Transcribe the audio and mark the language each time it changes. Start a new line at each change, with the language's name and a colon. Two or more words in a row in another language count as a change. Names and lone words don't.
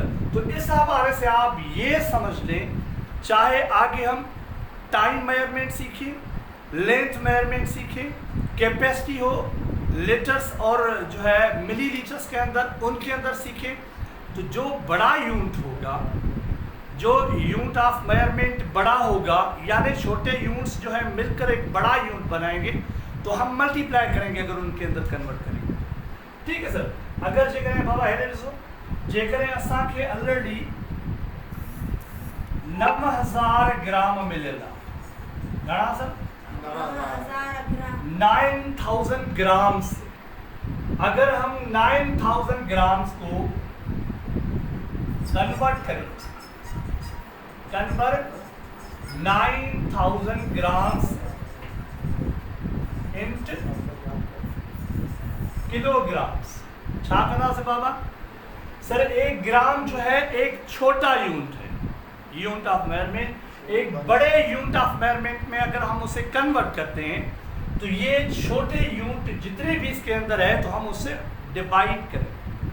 Urdu: تو اس حوالے سے آپ یہ سمجھ لیں، چاہے آگے ہم
English: time measurement
Urdu: سیکھیں,
English: length measurement
Urdu: سیکھیں، کپیسٹی ہو لیٹرز اور جو ہے ملی لیٹرز کے اندر، ان کے اندر سیکھیں، تو جو بڑا یونٹ ہوگا، جو
English: unit of measurement
Urdu: بڑا ہوگا، یعنی چھوٹے یونٹس جو ہے مل کر ایک بڑا یونٹ بنائیں گے، تو ہم ملٹی پلائی کریں گے اگر ان کے اندر کنورٹ کریں گے، ٹھیک ہے سر.
Sindhi: अगर जेकॾहिं बाबा हेॾे ॾिसो, जेकॾहिं असांखे ऑलरेडी 9000 ग्राम मिलियल आहे, घणा सर?
Urdu: 9000 گرام سے اگر ہم 9000 گرامز کو کنورٹ کریں,
English: convert 9000 grams into kilograms,
Sindhi: छा कंदा से बाबा?
Urdu: سر 1 گرام جو ہے ایک چھوٹا یونٹ ہے,
English: unit of measurement.
Urdu: ایک بڑے
English: unit of measurement
Urdu: میں اگر ہم اسے کنورٹ کرتے ہیں تو یہ چھوٹے یونٹ جتنے بھی اس کے اندر ہے تو ہم اس سے ڈیوائیڈ کریں.